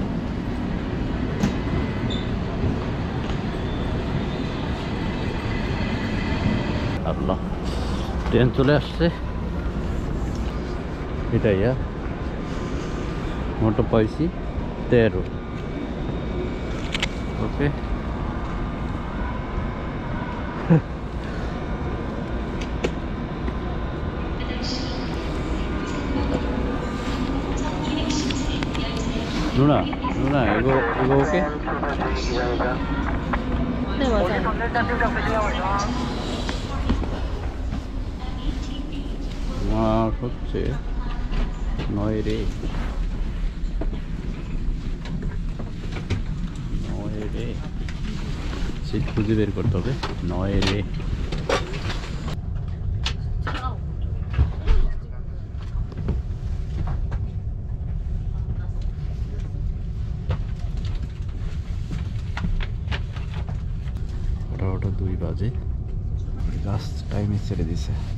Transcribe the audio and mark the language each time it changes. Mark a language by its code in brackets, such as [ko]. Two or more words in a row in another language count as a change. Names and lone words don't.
[bn] আল্লাহ, ট্রেন চলে আসছে। এটাই মোটো পাইছি 13। ওকে, [ko] 누나, 이거 오케이? 네, 맞아요. 와, 그렇지. 너희리. [bn] সিট খুঁজে বের করতে হবে। নয়রে ওটা 2 বাজে, [en] just time [bn] ছেড়ে দিছে।